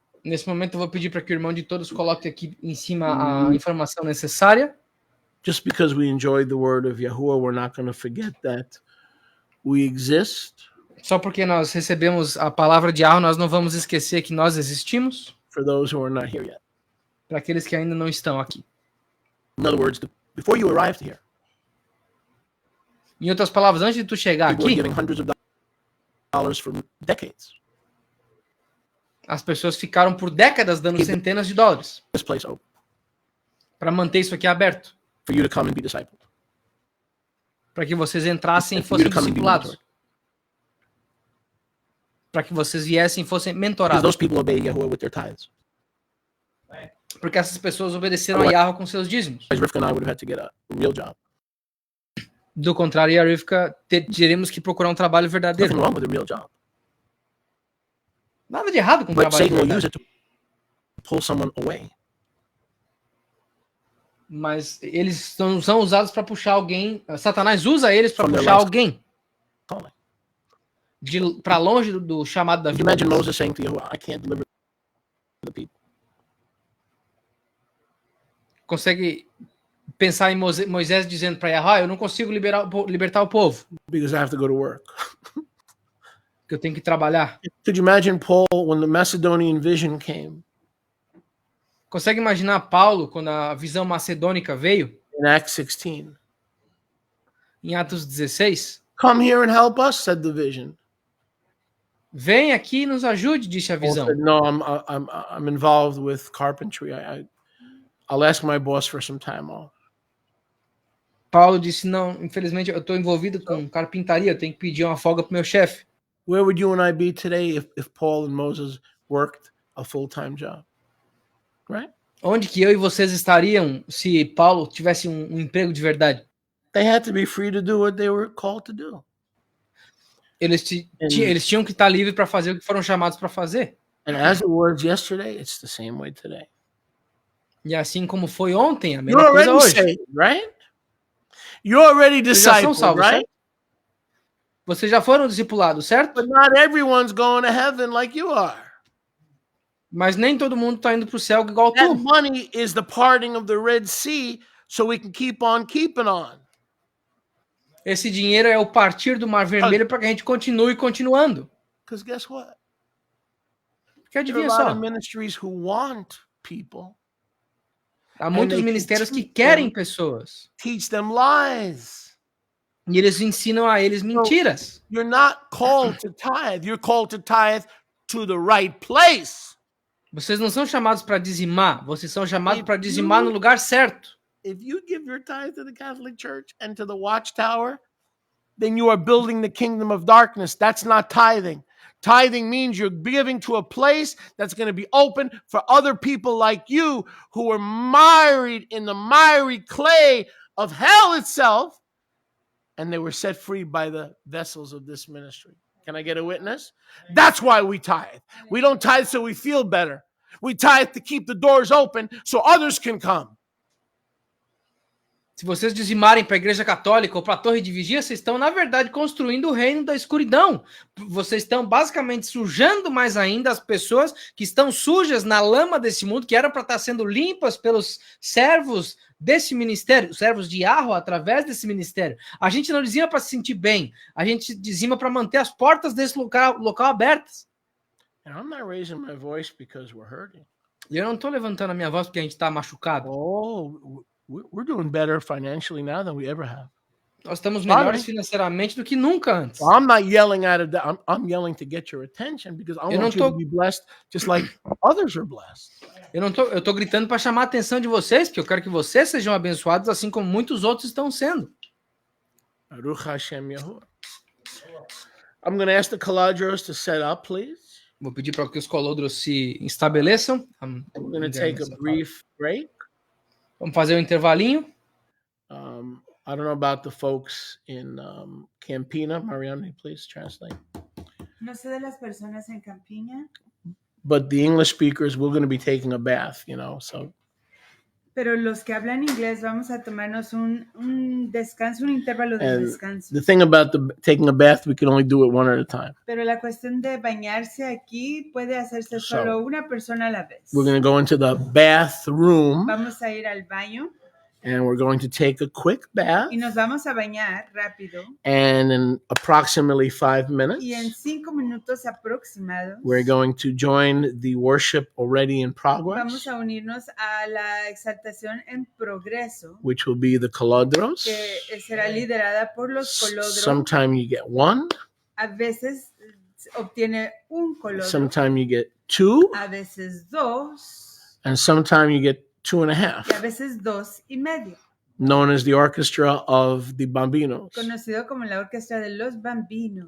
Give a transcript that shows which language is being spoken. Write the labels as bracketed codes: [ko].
[pt] Nesse momento, eu vou pedir para que o irmão de todos coloque aqui em cima a informação necessária. [en] Just because we enjoy the word of Yahuwah, we're not going to forget that we exist. [pt] Só porque nós recebemos a palavra de Yahuwah, nós não vamos esquecer que nós existimos. [en] For those who are not here yet. [pt] Para aqueles que ainda não estão aqui. [en] In other words, before you arrived here. [pt] Em outras palavras, antes de tu chegar aqui, [en] giving hundreds of dollars for decades. [pt] As pessoas ficaram por décadas dando centenas de dólares. [en] This place open. [pt] Para manter isso aqui aberto. [en] For you to come and be discipled. [pt] Para que vocês entrassem e fossem discipulados. Para que vocês viessem e fossem mentorados. [en] Those people obey Yahuwah with their tithes. [pt] Porque essas pessoas obedeceram a Yahuwah com seus dízimos. [en] Rivka and I would have had to get a real job. [pt] Do contrário, a Rivka teríamos que procurar um trabalho verdadeiro. [en] Nothing wrong with a real job. [pt] Nada de errado com o trabalho [en] Satan will [pt] verdadeiro. [en] use it to pull someone away. [pt] Mas eles são usados para puxar alguém. Satanás usa eles para puxar alguém para longe do chamado da vida. [en] Imagine Moses saying to Yahuwah, I can't deliver the people. [pt] Consegue pensar em Moisés dizendo para Yahuwah, eu não consigo libertar o povo. [en] Because I have to go to work. [pt] Que eu tenho que trabalhar. [en] Could you imagine Paul when the Macedonian vision came? [pt] Consegue imaginar Paulo quando a visão macedônica veio? [en] In Acts 16. [pt] Em Atos 16? [en] Come here and help us, said the vision. [pt] Vem aqui e nos ajude, disse a visão. [en] Paul said, no, I'm involved with carpentry. I'll ask my boss for some time off. [pt] Paulo disse, não, infelizmente eu estou envolvido com carpintaria, eu tenho que pedir uma folga para o meu chefe. [en] Where would you and I be today if Paul and Moses worked a full-time job? Right? [pt] Onde que eu e vocês estariam se Paulo tivesse um emprego de verdade? [en] They had to be free to do what they were called to do. [pt] Eles tinham que estar livres para fazer o que foram chamados para fazer. [en] And as it was yesterday, it's the same way today. [pt] E assim como foi ontem, a mesma coisa hoje. [en] Saved, right? You're already discipled, right? [pt] Vocês já foram discipulados, certo? [en] But not everyone's going to heaven like you are. [pt] Mas nem todo mundo está indo para o céu igual [en] That [pt] tu. [en] money is the parting of the Red Sea, so we can keep on keeping on. [pt] Esse dinheiro é o partir do Mar Vermelho para que a gente continue continuando. [en] Because guess what? [pt] Porque adivinha [en] There are a lot [pt] só. [en] of ministries who want people. [pt] Há muitos ministérios que querem pessoas. [en] Teach them lies. [pt] E eles ensinam a eles mentiras. [en] You're not called to tithe. You're called to tithe to the right place. [pt] Vocês não são chamados para dizimar. Vocês são chamados para dizimar no lugar certo. [en] If you give your tithe to the Catholic Church and to the Watchtower, then you are building the kingdom of darkness. That's not tithing. Tithing means you're giving to a place that's going to be open for other people like you who are mired in the miry clay of hell itself, and they were set free by the vessels of this ministry. Can I get a witness? That's why we tithe. We don't tithe so we feel better. We tithe to keep the doors open so others can come. [pt] Se vocês dizimarem para a igreja católica ou para a torre de vigia, vocês estão, na verdade, construindo o reino da escuridão. Vocês estão, basicamente, sujando mais ainda as pessoas que estão sujas na lama desse mundo, que eram para estar sendo limpas pelos servos desse ministério, os servos de Yahweh, através desse ministério. A gente não dizima para se sentir bem, a gente dizima para manter as portas desse local abertas. [en] And I'm not raising my voice because we're hurting. [pt] E eu não estou levantando a minha voz porque a gente está machucado. [en] Oh, we're doing better financially now than we ever have. [pt] Nós estamos melhores financeiramente do que nunca antes. [en] I'm not yelling out of that. I'm yelling to get your attention because I want you to be blessed just like others are blessed. [pt] Eu tô gritando para chamar a atenção de vocês, porque eu quero que vocês sejam abençoados assim como muitos outros estão sendo. [he] Baruch Hashem Yahuwah. [en] I'm going to ask the Caladros to set up, please. [pt] Vou pedir para que os colodros se estabeleçam. [en] We're going to take a brief break. [pt] Vamos fazer um intervalinho. [en] I don't know about the folks in Campina. Mariana, please translate. [es] No sé de las personas en Campiña. [en] But the English speakers, we're going to be taking a bath, so. [es] Pero los que hablan inglés vamos a tomarnos un descanso, un intervalo de descanso. [en] The thing about taking a bath, we can only do it one at a time. [es] Pero la cuestión de bañarse aquí puede hacerse solo una persona a la vez. [en] We're going to go into the bathroom. [es] Vamos a ir al baño. [en] And we're going to take a quick bath. [es] Y nos vamos a bañar rápido. [en] And in approximately 5 minutes, [es] y en 5 minutos aproximados, [en] we're going to join the worship already in progress. [es] Vamos a unirnos a la exaltación en progreso, [en] which will be the Colodros. [es] Que será liderada por los colodros. [en] Sometime you get one. [es] A veces obtiene un colodro. [en] Sometime you get two. [es] A veces dos. [en] And sometime you get 2.5. [es] Y a veces 2.5. [en] Known as the Orchestra of the Bambinos. [es] Conocido como la Orquesta de los Bambinos.